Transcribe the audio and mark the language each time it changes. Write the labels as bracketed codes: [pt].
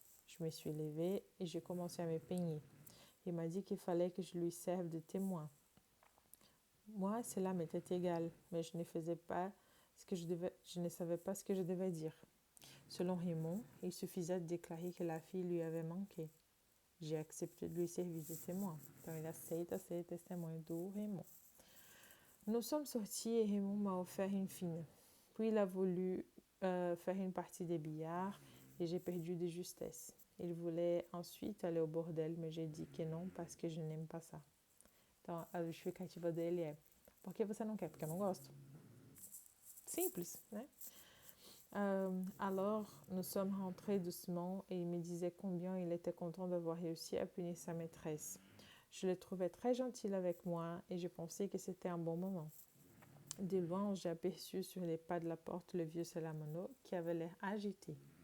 [fr] Je me suis levée et j'ai commencé à me peigner. Il m'a dit qu'il fallait que je lui serve de témoin. Moi, cela m'était égal, mais je ne savais pas ce que je devais dire. Selon Raymond, il suffisait de déclarer que la fille lui avait manqué. J'ai accepté de lui servir de témoin. [pt] Então, ele aceita ser testemunho do Raymond. [fr] Nous sommes sortis et Raymond m'a offert une fine. Puis il a voulu faire une partie des billards et j'ai perdu de justesse. Il voulait ensuite aller au bordel, [pt] mas [fr] j'ai dit que [pt] não [fr] parce que je n'aime pas ça. [pt] Então, a justificativa dele é: por que você não quer? Porque eu não gosto. Simples, né? [fr] Alors, nous sommes rentrés doucement et il me disait combien il était content d'avoir réussi à punir sa maîtresse. Je le trouvais très gentil avec moi et je pensais que c'était un bon moment. De loin, j'ai aperçu sur les pas de la porte le vieux Salamono qui avait l'air agité.